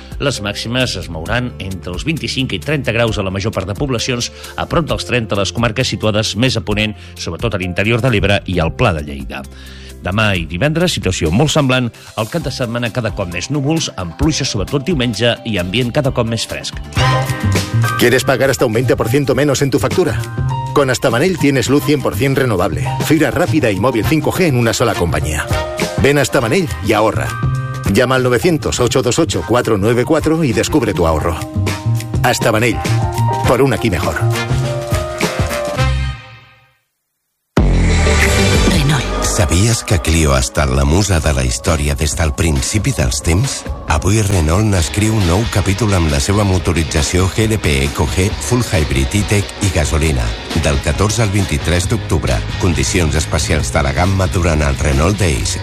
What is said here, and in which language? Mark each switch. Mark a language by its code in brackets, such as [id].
[ca] Les màximes es mouran entre els 25 i 30 graus a la major part de poblacions, a prop dels 30 a les comarques situades més a ponent, sobretot a l'interior de l'Ebre i al Pla de Lleida. Demà i divendres, situació molt semblant, el cap de setmana cada cop més núvols, amb pluja sobretot diumenge i ambient cada cop més fresc. [es] ¿Quieres pagar hasta un 20% menos en tu factura? Con Estabanell tienes luz 100% renovable, fibra rápida y móvil 5G en una sola compañía. Ven a Estabanell y ahorra. Llama al 900-828-494 y descubre tu ahorro. Estabanell, por un aquí mejor. [ca] Sabies que Clio ha estat la musa de la història des del principi dels temps? Avui Renault n'escriu un nou capítol amb la seva motorització GLP EcoG, Full Hybrid E-Tech i gasolina. Del 14 al 23 d'octubre, condicions especials de la gamma durant el Renault Days.